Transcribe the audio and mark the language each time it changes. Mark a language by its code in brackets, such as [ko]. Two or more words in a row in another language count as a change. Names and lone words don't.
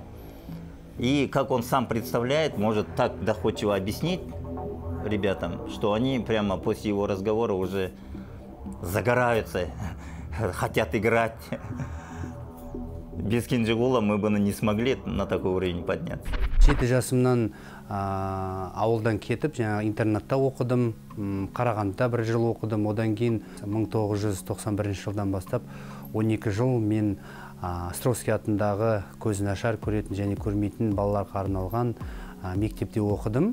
[ru] И как он сам представляет, может так доходчиво объяснить ребятам, что они прямо после его разговора уже загораются, хотят играть. Без Кенжеғола мы бы не смогли на такой уровень подняться. [kk] 7 жасымнан ауылдан кетіп, интернатта оқыдым, Қарағандыда бір жыл оқыдым. Одан кейін 1991 жылдан бастап 12 жыл мен Островский атындағы көзі нашар көретін және көрмейтін балаларға арналған мектепте оқыдым.